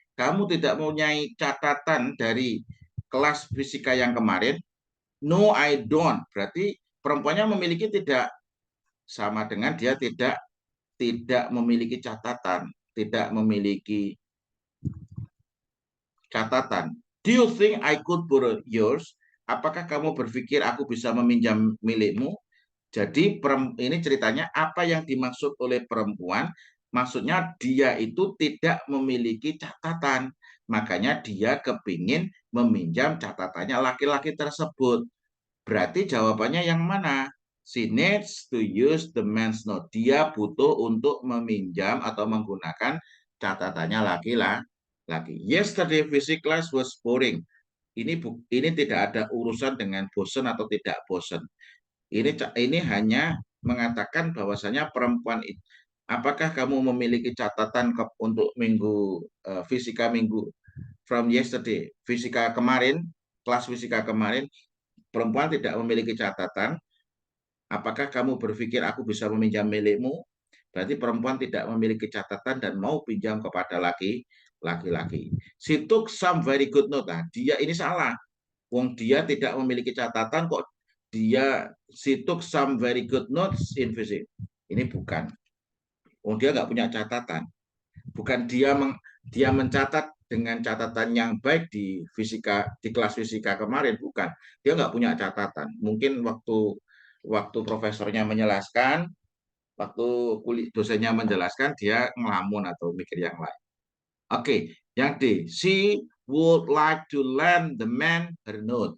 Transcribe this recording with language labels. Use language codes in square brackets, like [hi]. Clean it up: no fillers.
[id] Kamu tidak mempunyai catatan dari kelas fisika yang kemarin. [en] No, I don't. [id] Berarti perempuannya memiliki tidak, sama dengan dia tidak memiliki catatan, tidak memiliki catatan. [en] Do you think I could borrow yours? [id] Apakah kamu berpikir aku bisa meminjam milikmu? Jadi ini ceritanya apa yang dimaksud oleh perempuan, maksudnya dia itu tidak memiliki catatan. Makanya dia kepingin meminjam catatannya laki-laki tersebut. Berarti jawabannya yang mana? [en] She needs to use the man's note. [id] Dia butuh untuk meminjam atau menggunakan catatannya laki-laki. [en] Yesterday physics class was boring. [id] Ini tidak ada urusan dengan bosan atau tidak bosan. Ini hanya mengatakan bahwasanya perempuan itu, apakah kamu memiliki catatan untuk fisika minggu [en] from yesterday, [id] fisika kemarin, kelas fisika kemarin, perempuan tidak memiliki catatan. Apakah kamu berpikir aku bisa meminjam milikmu? Berarti perempuan tidak memiliki catatan dan mau pinjam kepada laki-laki. [en] She took some very good note. [id] Nah, dia ini salah. Wong dia tidak memiliki catatan kok [en] she took some very good notes in physics. [id] Ini bukan. Wong dia nggak punya catatan. Bukan dia mencatat dengan catatan yang baik di kelas fisika kemarin, bukan. Dia nggak punya catatan. Mungkin waktu profesornya menjelaskan, waktu dosennya menjelaskan, dia ngelamun atau mikir yang lain. Oke, yang D. [en] She would like to lend the man her note.